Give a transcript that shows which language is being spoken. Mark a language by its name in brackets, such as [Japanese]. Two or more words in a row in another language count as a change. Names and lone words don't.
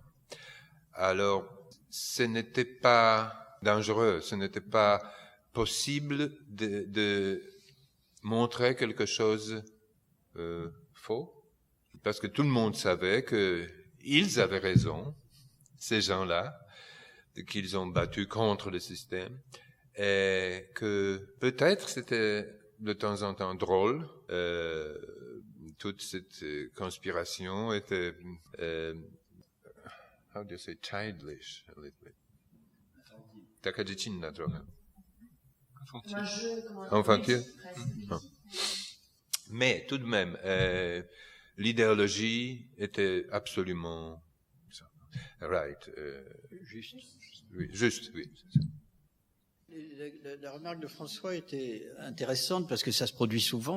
[French] Alors, ce n'était pas dangereux, ce n'était pas possible de montrer quelque chose faux, parce que tout le monde savait qu'ils avaient raison, ces gens-là, qu'ils ont battu contre le système, et que peut-être c'était de temps en temps drôle. Toute cette conspiration était, [English] how do you say, childish a little bit. [Polish] Taka dziecinna trochę. [French] Infantile. Mais tout de même, l'idéologie était absolument right. Juste. Oui, juste, oui. La remarque de François était intéressante parce que ça se produit souvent.